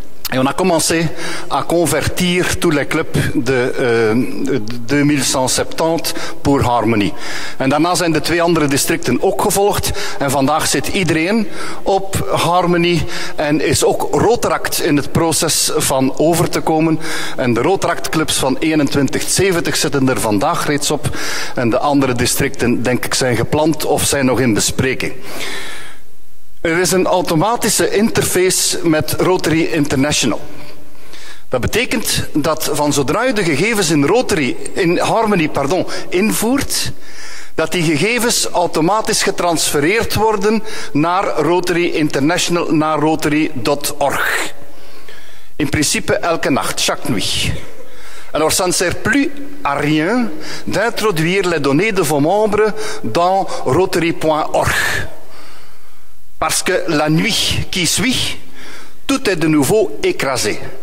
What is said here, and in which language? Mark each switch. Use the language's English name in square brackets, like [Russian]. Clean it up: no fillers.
[French] Et on a commencé à convertir tous les clubs de 2170 pour Harmony. [Dutch] En daarna zijn de 2 andere districten ook gevolgd. En vandaag zit iedereen op Harmony en is ook Rotaract in het proces van over te komen. En de Rotaract clubs van 2170 zitten er vandaag reeds op. En de andere districten, denk ik, zijn gepland of zijn nog in bespreking. Er is een automatische interface met Rotary International. Dat betekent dat van zodra je de gegevens in Harmony invoert, dat die gegevens automatisch getransfereerd worden naar Rotary International, naar rotary.org. In principe elke nacht, [French] chaque nuit. Alors ça ne sert plus à rien d'introduire les données de vos membres dans rotary.org. Parce que la nuit qui suit, tout est de nouveau écrasé.